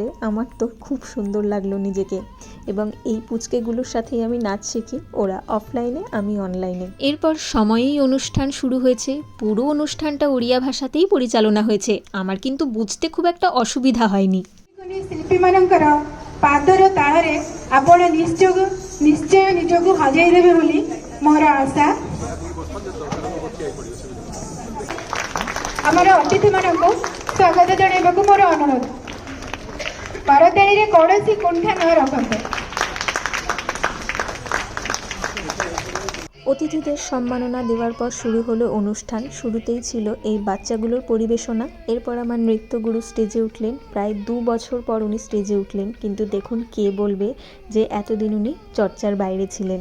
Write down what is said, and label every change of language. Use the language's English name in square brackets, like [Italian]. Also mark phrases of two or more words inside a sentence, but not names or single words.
[Bangla] আমার তো খুব সুন্দর লাগলো নিজেকে, এবং এই পুচকেগুলোর সাথেই আমি নাচ শিখি, ওরা অফলাইনে আমি অনলাইনে। এরপর সময়েই অনুষ্ঠান শুরু হয়েছে। পুরো অনুষ্ঠানটা ওড়িয়া ভাষাতেই পরিচালনা হয়েছে। আমার কিন্তু বুঝতে খুব একটা অসুবিধা হয়নি। [Odia] শিল্পীমানଙ୍କର ପାଦର ତାଳରେ ଆପଣ ନିଶ୍ଚୟ ନିଜକୁ ହଜାଇ ଦେବେ ବୋଲି ମୋର ଆଶା। ଆମର ଅତିଥିମାନଙ୍କୁ ସ୍ୱାଗତ ଜଣାଇବାକୁ ମୋର ଅନୁରୋଧ। କରତାଳିରେ କୌଣସି କୁଣ୍ଠା ନ ରଖନ୍ତୁ। [Bangla] অতিথিদের সম্মাননা দেওয়ার পর শুরু হলো অনুষ্ঠান। শুরুতেই ছিল এই বাচ্চাগুলোর পরিবেশনা। এরপর আমার নৃত্যগুরু স্টেজে উঠলেন। প্রায় ২ বছর পর উনি স্টেজে উঠলেন, কিন্তু দেখুন কে বলবে যে এতদিন উনি চর্চার বাইরে ছিলেন।